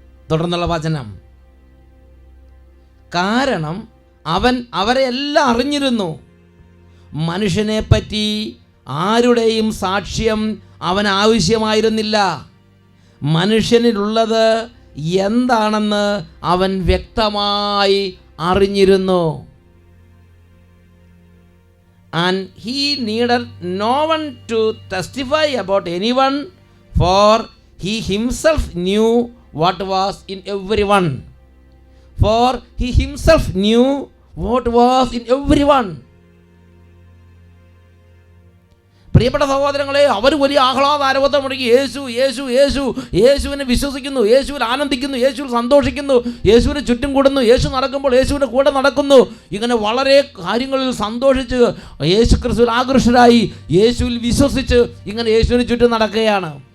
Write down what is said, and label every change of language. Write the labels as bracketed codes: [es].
[ml] തുടർന്നുള്ള വചനം, കാരണം അവൻ അവരെ എല്ലാം അറിഞ്ഞിരുന്നു. മനുഷ്യനെ പറ്റി ആരുടെയും സാക്ഷ്യം അവൻ ആവശ്യമായിരുന്നില്ല. മനുഷ്യനിലുള്ളത് എന്താണെന്ന് അവൻ വ്യക്തമായി അറിഞ്ഞിരുന്നു. [en] And he needed no one to testify about anyone, for he himself knew what was in everyone. For he himself knew what was in everyone. [ml] പ്രിയപ്പെട്ട സഹോദരങ്ങളെ, അവർ വലിയ ആഹ്ലാദാരവത്തോടെ മുടങ്ങി യേശു യേശു യേശു യേശുവിനെ വിശ്വസിക്കുന്നു, യേശുവിൽ ആനന്ദിക്കുന്നു, യേശുവിൽ സന്തോഷിക്കുന്നു, യേശുവിന് ചുറ്റും കൂടുന്നു, യേശു നടക്കുമ്പോൾ യേശുവിൻ്റെ കൂടെ നടക്കുന്നു. ഇങ്ങനെ വളരെ കാര്യങ്ങളിൽ സന്തോഷിച്ച് യേശു ക്രിസ്തുവിൽ ആകർഷരായി യേശുവിൽ വിശ്വസിച്ച് ഇങ്ങനെ യേശുവിന് ചുറ്റും നടക്കുകയാണ്.